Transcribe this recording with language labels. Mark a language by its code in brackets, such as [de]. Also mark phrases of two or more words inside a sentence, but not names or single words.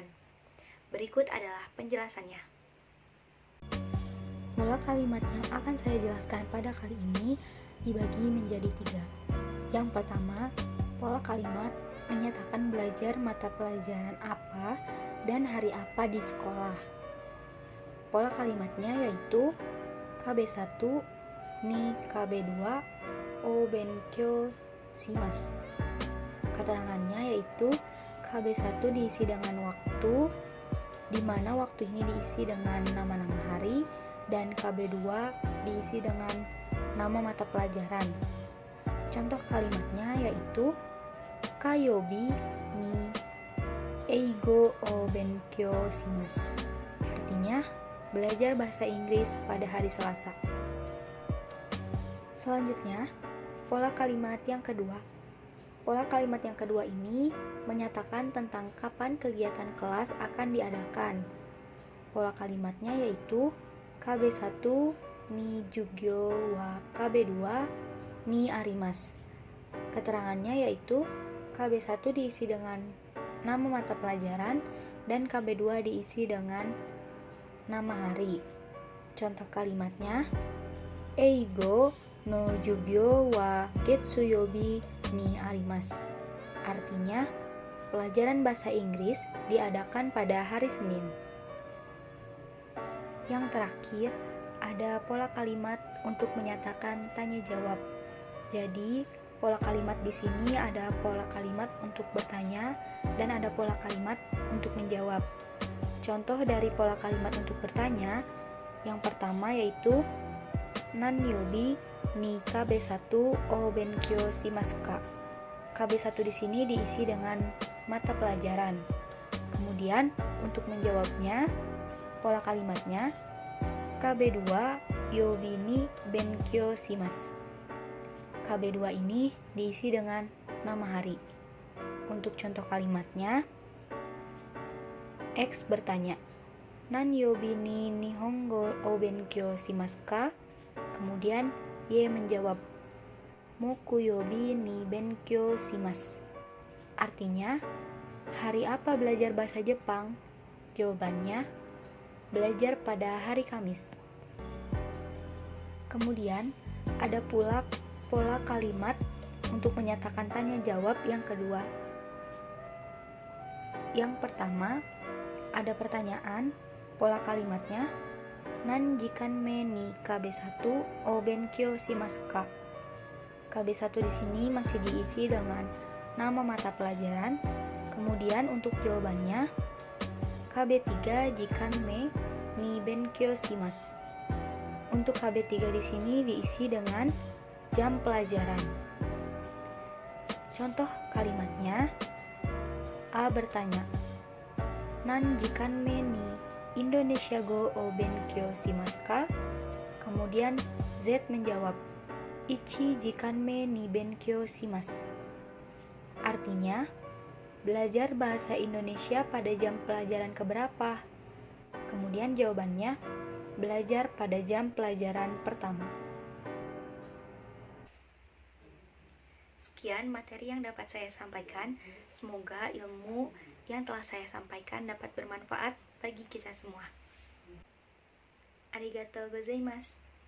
[id] Berikut adalah penjelasannya. Pola kalimat yang akan saya jelaskan pada kali ini dibagi menjadi 3. Yang pertama, pola kalimat menyatakan belajar mata pelajaran apa dan hari apa di sekolah. Pola kalimatnya yaitu [ja] KB1にKB2を勉強します. [id] Keterangannya yaitu KB1 diisi dengan waktu, di mana waktu ini diisi dengan nama-nama hari, dan KB2 diisi dengan nama mata pelajaran. Contoh kalimatnya yaitu [ja] 火曜日に英語を勉強します. [id] Artinya, belajar bahasa Inggris pada hari Selasa. Selanjutnya, pola kalimat yang kedua. Pola kalimat yang kedua ini menyatakan tentang kapan kegiatan kelas akan diadakan. Pola kalimatnya yaitu [ja] KB1に授業はKB2にあります. [id] Keterangannya yaitu KB1 diisi dengan nama mata pelajaran dan KB2 diisi dengan nama hari. Contoh kalimatnya, [ja] 英語の授業は月曜日にあります. [id] Artinya, pelajaran bahasa Inggris diadakan pada hari Senin. Yang terakhir, ada pola kalimat untuk menyatakan tanya jawab. Jadi, pola kalimat di sini ada pola kalimat untuk bertanya dan ada pola kalimat untuk menjawab. Contoh dari pola kalimat untuk bertanya, yang pertama yaitu [ja] 何曜日にKB1を勉強しますか. [id] KB1 di sini diisi dengan mata pelajaran. Kemudian untuk menjawabnya, pola kalimatnya [ja] KB2曜日に勉強します. [id] KB2 ini diisi dengan nama hari. Untuk contoh kalimatnya, X bertanya, [ja] 何曜日に日本語を勉強しますか? [id] Kemudian Y menjawab, [ja] 木曜日に勉強します. [id] Artinya, hari apa belajar bahasa Jepang? Jawabannya, belajar pada hari Kamis. Kemudian, ada pula pola kalimat untuk menyatakan tanya jawab yang kedua. Yang pertama, ada pertanyaan, pola kalimatnya [ja] 何時間目にKB1を勉強しますか. [id] KB1 di sini masih diisi dengan nama mata pelajaran. Kemudian untuk jawabannya [ja] KB3時間目に勉強します. [id] Untuk KB3 di sini diisi dengan jam pelajaran. Contoh kalimatnya, A bertanya, [ja] 何時間目にインドネシア語を勉強しますか? [id] Kemudian Z menjawab, [ja] 一時間目に勉強します. [id] Artinya, belajar bahasa Indonesia pada jam pelajaran keberapa? Kemudian jawabannya, belajar pada jam pelajaran pertama. Sekian materi yang dapat saya sampaikan. Semoga ilmu yang telah saya sampaikan dapat bermanfaat bagi kita semua. [ja] ありがとうございます.